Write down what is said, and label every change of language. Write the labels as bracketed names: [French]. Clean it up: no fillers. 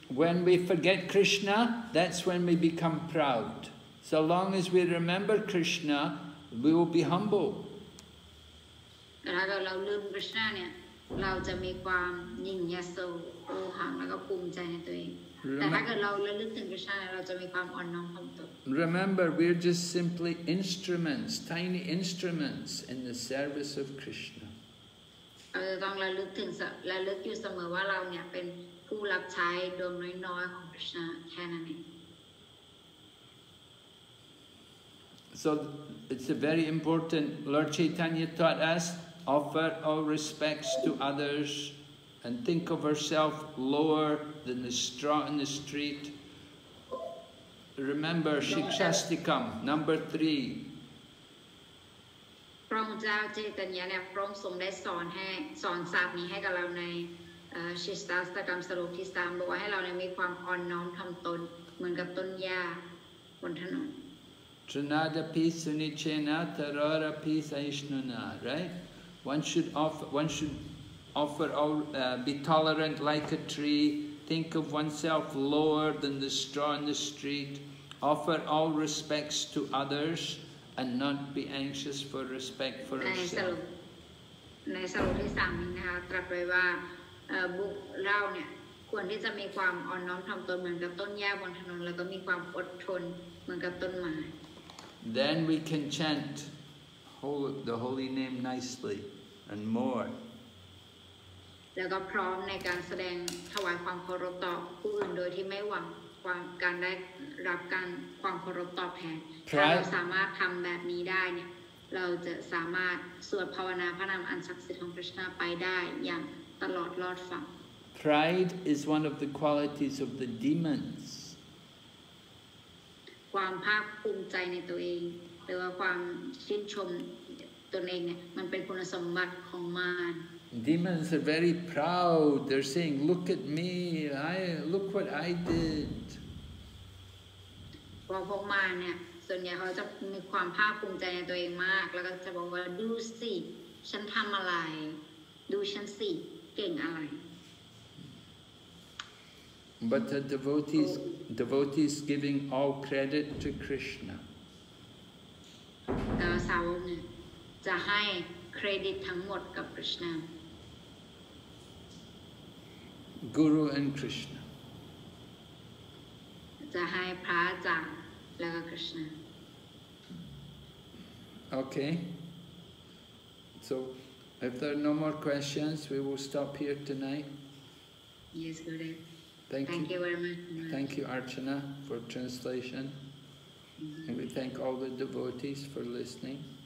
[English] When we forget Krishna, that's when we become proud. So long as we remember Krishna, we will be humble. [Thai] แต่ถ้าเราลืม Krishna เนี่ยเราจะมีความยิ่งยโสโอหังแล้วก็ภูมิใจในตัวเองแต่ถ้าเกิดเราระลึกถึง Krishna เราจะมีความอ่อนน้อมถ่อมตน [English] Remember, we're just simply instruments, tiny instruments in the service of Krishna. [Thai] เราจะต้องระลึกอยู่เสมอว่าเราเนี่ยเป็นผู้รับใช้ดวงน้อยๆของ Krishna แค่นั้นเอง [English] So it's a very important, Lord Chaitanya taught us, offer all respects to others and think of ourself lower than the straw in the street. Remember Shikshastikam, number 3. [Thai] พระองค์เจ้าเจตญาเนี่ยพระองค์ทรงได้สอนศาสตร์นี้ให้กับเราในชิสตาสตกรรมสรุปที่ 3บอกว่าให้เราเนี่ยมีความอ่อนน้อมถ่อมตนเหมือนกับต้นหญ้าบนถนน [Sanskrit] Trinadapi sunichena tararapi saishnuna, [English] right? One should offer all, be tolerant like a tree, think of oneself lower than the straw in the street, offer all respects to others, and not be anxious for respect for ourselves. [Thai] ในสรุปที่ 3นี้นะคะตรัสไว้ว่าเราเนี่ยควรที่จะมีความอ่อนน้อมถ่อมตนเหมือนกับต้นหญ้าบนถนนแล้วก็มีความอดทนเหมือนกับต้นไม้ [English] Then we can chant the holy name nicely and more. [Thai] แล้วก็พร้อมในการแสดงถวายความเคารพต่อผู้อื่นโดยที่ไม่หวังการได้รับความเคารพตอบแทนถ้าเราสามารถทำแบบนี้ได้เนี่ยเราจะสามารถสวดภาวนาพระนามอันศักดิ์สิทธิ์ของพระKrishnaไปได้อย่างตลอดรอดฝั่ง [English] Pride is one of the qualities of the demons. [Thai] ความภาคภูมิใจในตัวเองหรือว่าความชื่นชมตนเองเนี่ยมันเป็นคุณสมบัติของมาร [English] Demons are very proud. They're saying, "Look at me! Look what I did." [Thai] พวกมารเนี่ยส่วนใหญ่เขาจะมีความภาคภูมิใจในตัวเองมากแล้วก็จะบอกว่าดูสิฉันทำอะไรดูฉันสิเก่งอะไร [English] But the devotees giving all credit to Krishna. [Thai] แต่สาวกเนี่ยจะให้เครดิตทั้งหมดกับ Krishna [English] Guru and Krishna. [Thai] จะให้พระอาจารย์แล้วก็ Krishna [English] Okay. So, if there are no more questions, we will stop here tonight. Yes, Gurudev. Thank you very much. Thank you, Archana, for translation. And we thank all the devotees for listening.